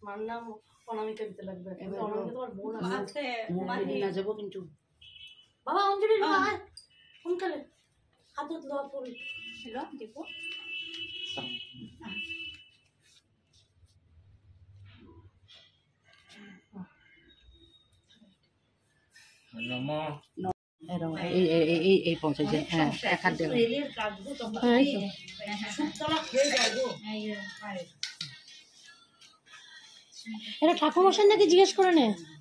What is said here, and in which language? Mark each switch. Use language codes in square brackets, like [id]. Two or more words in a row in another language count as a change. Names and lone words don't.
[bn] মার নাম অনামিকা দিতে লাগবে। অনামিকা তোমার বোন আছে। না যাবো কিন্তু [as] বাবা অঞ্জলি আয় সোনকালে হাতত লোৱা ফুল দিব। [bn] এই পঞ্চায়েত এখান এটা ঠাকুর মশাই নাকি জিজ্ঞেস করে নে।